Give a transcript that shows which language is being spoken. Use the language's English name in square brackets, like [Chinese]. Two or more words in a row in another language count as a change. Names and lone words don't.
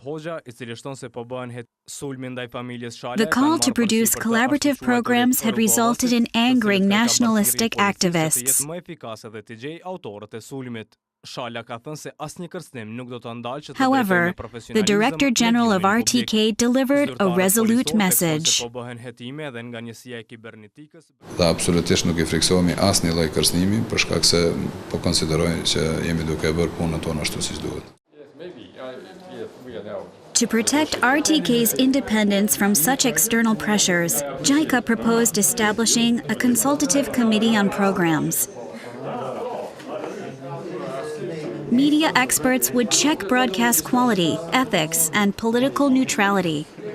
[English] The call to produce collaborative programs had resulted in angering nationalistic activists. However, the Director General of RTK delivered a resolute message. [Albanian] Dhe absolutisht nuk I friksohemi asnjë lloj kërcënimi për shkak se po konsiderojmë që jemi duke bërë punën tonë ashtu siç duhet. [English] To protect RTK's independence from such external pressures, JICA proposed establishing a consultative committee on programs. Media experts would check broadcast quality, ethics, and political neutrality.